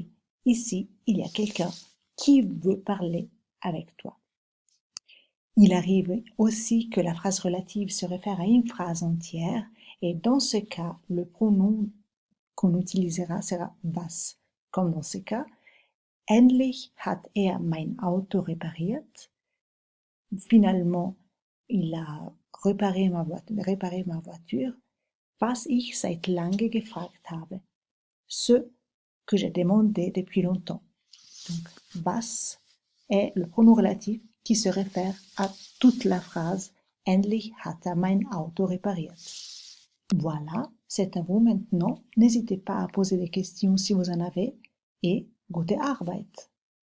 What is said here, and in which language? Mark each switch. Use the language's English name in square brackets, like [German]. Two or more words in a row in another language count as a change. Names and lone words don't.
[French] Ici, il y a quelqu'un qui veut parler avec toi. Il arrive aussi que la phrase relative se réfère à une phrase entière et dans ce cas, le pronom qu'on utilisera sera was. Comme dans ce cas, [German] endlich hat mein Auto repariert. [French] Finalement, il a réparer ma voiture, [German] was ich seit lange gefragt habe. [French] Ce que j'ai demandé depuis longtemps. Donc, was est le pronom relatif qui se réfère à toute la phrase [German] Endlich hat mein Auto repariert. [French] Voilà, c'est à vous maintenant. N'hésitez pas à poser des questions si vous en avez et [German] gute Arbeit!